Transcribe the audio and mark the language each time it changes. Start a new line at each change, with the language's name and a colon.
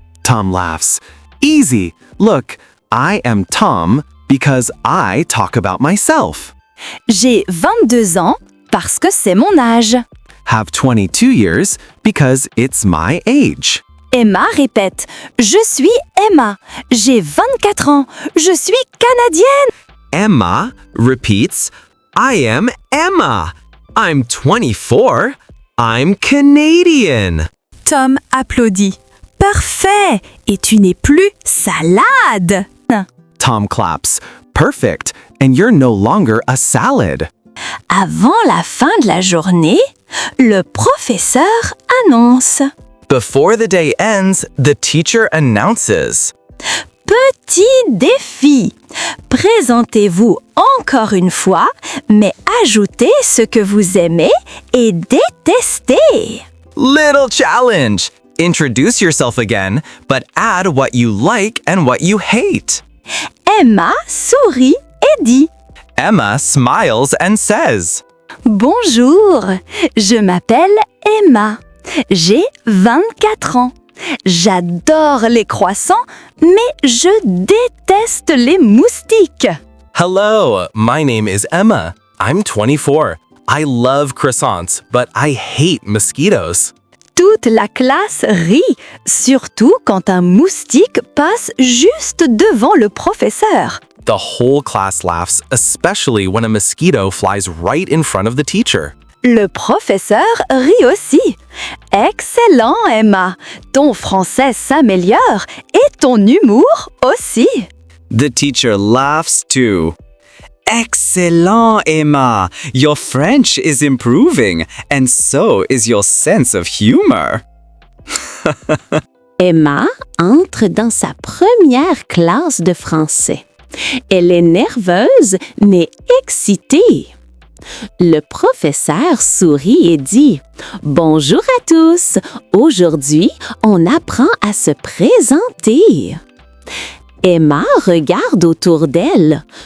English: Tom laughs. Easy. Look, I am Tom because I talk about myself.
French: J'ai 22 ans parce que c'est mon âge.
English: Have 22 years because it's my age.
French: Emma répète, je suis Emma, j'ai 24 ans, je suis canadienne.
English: Emma repeats, I am Emma. I'm 24. I'm Canadian.
French: Tom applaudit. Parfait! Et tu n'es plus salade.
English: Tom claps. Perfect. And you're no longer a salad.
French: Avant la fin de la journée, le professeur annonce.
English: Before the day ends, the teacher announces.
French: Petit défi. Présentez-vous encore une fois, mais ajoutez ce que vous aimez et détestez.
English: Little challenge. Introduce yourself again, but add what you like and what you hate.
French: Emma sourit et dit
English: Emma smiles and says,
French: Bonjour, je m'appelle Emma. J'ai 24 ans. J'adore les croissants, mais je déteste les moustiques.
English: Hello, my name is Emma. I'm 24. I love croissants, but I hate mosquitoes.
French: Toute la classe rit, surtout quand un moustique passe juste devant le professeur.
English: The whole class laughs, especially when a mosquito flies right in front of the teacher.
French: Le professeur rit aussi. Excellent, Emma. Ton français s'améliore et ton humour aussi.
English: The teacher laughs too. Excellent, Emma. Your French is improving, and so is your sense of humor.
French: Emma entre dans sa première classe de français. Elle est nerveuse, mais excitée. Le professeur sourit et dit « Bonjour à tous! Aujourd'hui, on apprend à se présenter. » Emma regarde autour d'elle.